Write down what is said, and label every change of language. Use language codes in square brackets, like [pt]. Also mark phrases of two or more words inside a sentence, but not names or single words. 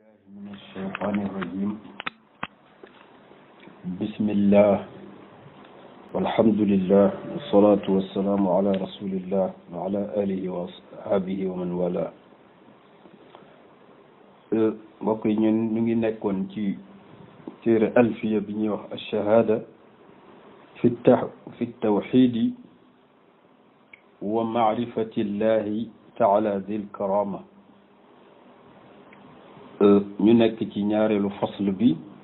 [ar] من الشيطان الرجيم بسم الله والحمد لله والصلاة والسلام على رسول الله وعلى آله وأصحابه ومن والاه [wo] mbokk yi ñun ñu ngi nekkoon ci téere alfiya bi ñuy wax [ar] الشهادة في توحيد ومعرفة الله تعالى ذي الكرامة [wo] ñu nekk ci ñaareelu fasl bi